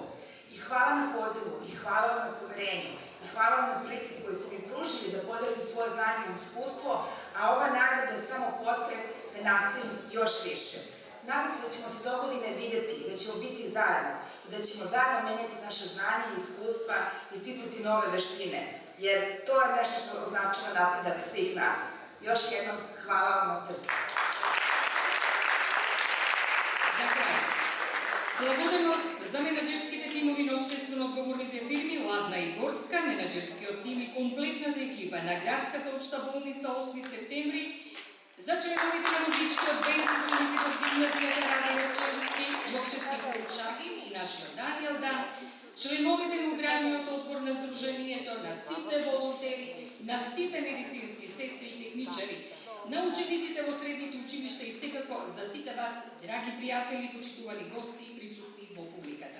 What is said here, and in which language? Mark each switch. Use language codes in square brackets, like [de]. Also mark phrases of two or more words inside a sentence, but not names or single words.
[sr] I hvala na pozivu, i hvala vam na poverenju, i hvala vam na prilici koju ste mi pružili da podelim svoje znanje i iskustvo, a ova nagrada je samo postreh da nastavim još više. Nadam se da ćemo se dogodine vidjeti, da ćemo biti zajedno i da ćemo zajedno menjati naše znanje i iskustva i sticati nove veštine, jer to je nešto što označava napredak svih nas. Još jednom hvala vam od srca. [mk] За крај, благодарност за менаџерските тимови на општествено одговорните фирми Ладна и Горска, менаџерскиот тим и комплетната екипа на Градската општа болница 8 септември, за членовите на музичкиот бенд, учениците од гимназијата Раде Јовчевски Курчаги и нашиот Даниел Дан, членовите на уградниот одбор на Сдруженијето, на сите волонтери, на сите медицински сестри и техничари, на учениците во средните училишта и секако за сите вас, драги пријатели, почитувани гости и присутни во публиката.